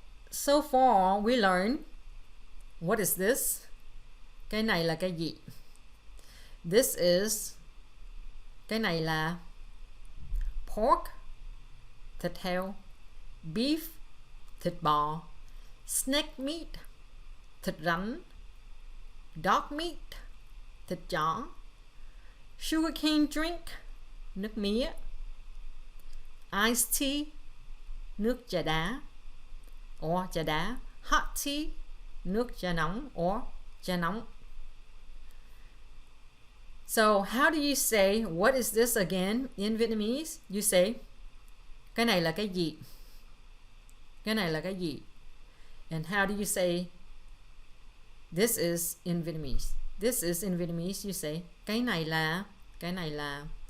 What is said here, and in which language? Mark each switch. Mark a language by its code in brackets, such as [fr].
[en] So far we learned what is this? [vi] Cái này là cái gì? [en] This is, [vi] cái này là pork, thịt heo, beef, thịt bò, snake meat, thịt rắn, dog meat, thịt chó, sugarcane drink, nước mía, iced tea, nước trà đá, or trà đá, hot tea, nước trà nóng or trà nóng. [en] So how do you say what is this again in Vietnamese? You say [vi] cái này là cái gì? Cái này là cái gì? [en] And how do you say this is in Vietnamese? This is in Vietnamese you say [vi] cái này là, cái này là.